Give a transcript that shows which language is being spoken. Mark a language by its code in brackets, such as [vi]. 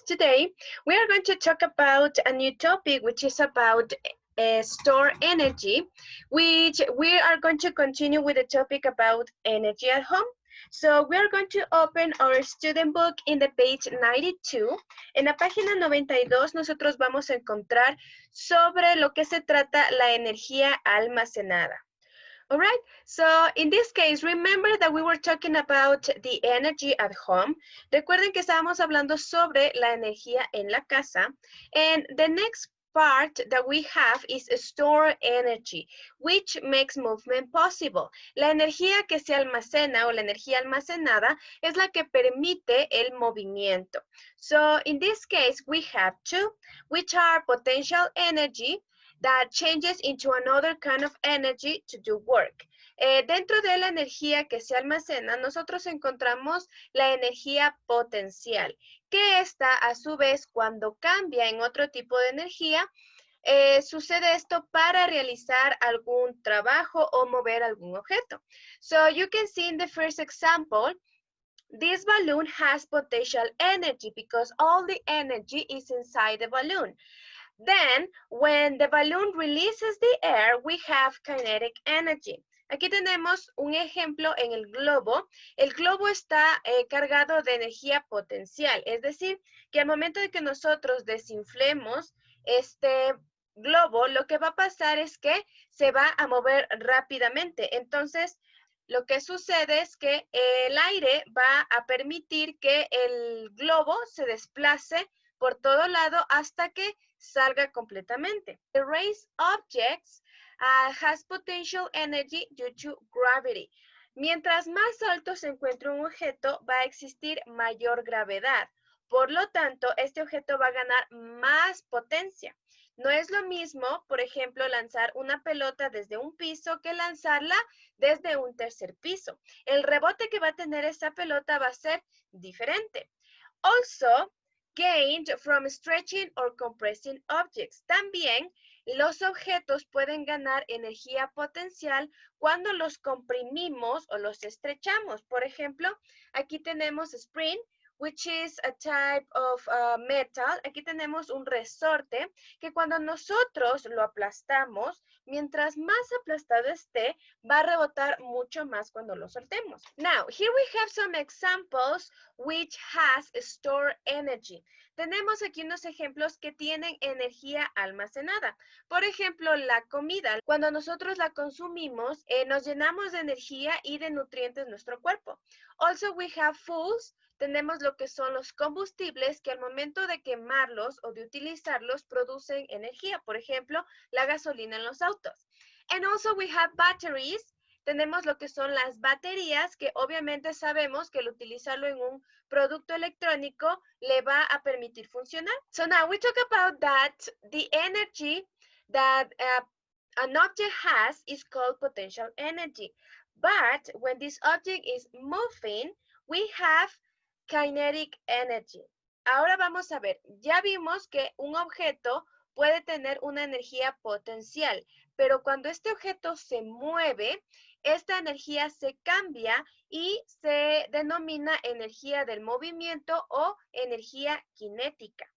[en] Today we are going to talk about a new topic which is about store energy, which we are going to continue with the topic about energy at home. So we are going to open our student book in the page 92. [es] En la página 92 nosotros vamos a encontrar sobre lo que se trata la energía almacenada. [en] All right, so in this case, remember that we were talking about the energy at home. [es] Recuerden que estábamos hablando sobre la energía en la casa. [en] And the next part that we have is store energy, which makes movement possible. [es] La energía que se almacena o la energía almacenada es la que permite el movimiento. [en] So in this case, we have two, which are potential energy, that changes into another kind of energy to do work. [es] Dentro de la energía que se almacena, nosotros encontramos la energía potencial, que esta a su vez cuando cambia en otro tipo de energía, sucede esto para realizar algún trabajo o mover algún objeto. [en] So you can see in the first example, this balloon has potential energy because all the energy is inside the balloon. Then, when the balloon releases the air, we have kinetic energy. [es] Aquí tenemos un ejemplo en el globo. El globo está cargado de energía potencial, es decir, que al momento de que nosotros desinflemos este globo, lo que va a pasar es que se va a mover rápidamente. Entonces, lo que sucede es que el aire va a permitir que el globo se desplace por todo lado hasta que salga completamente. [en] The raised objects has potential energy due to gravity. [es] Mientras más alto se encuentre un objeto, va a existir mayor gravedad. Por lo tanto, este objeto va a ganar más potencia. No es lo mismo, por ejemplo, lanzar una pelota desde un piso que lanzarla desde un tercer piso. El rebote que va a tener esta pelota va a ser diferente. [en] Also, gained from stretching or compressing objects. [es] También los objetos pueden ganar energía potencial cuando los comprimimos o los estrechamos. Por ejemplo, aquí tenemos [en] spring, which is a type of metal. [es] Aquí tenemos un resorte que cuando nosotros lo aplastamos, mientras más aplastado esté, va a rebotar mucho más cuando lo soltemos. [en] Now, here we have some examples which has stored energy. [es] Tenemos aquí unos ejemplos que tienen energía almacenada. Por ejemplo, la comida. Cuando nosotros la consumimos, nos llenamos de energía y de nutrientes en nuestro cuerpo. [en] Also, we have fuels. [es] Tenemos lo que son los combustibles que al momento de quemarlos o de utilizarlos producen energía. Por ejemplo, la gasolina en los autos. [en] And also we have batteries. [es] Tenemos lo que son las baterías que obviamente sabemos que al utilizarlo en un producto electrónico le va a permitir funcionar. [en] So now we talk about that the energy that an object has is called potential energy. But when this object is moving, we have kinetic energy. [es] Ahora vamos a ver, ya vimos que un objeto puede tener una energía potencial, pero cuando este objeto se mueve, esta energía se cambia y se denomina energía del movimiento o energía cinética.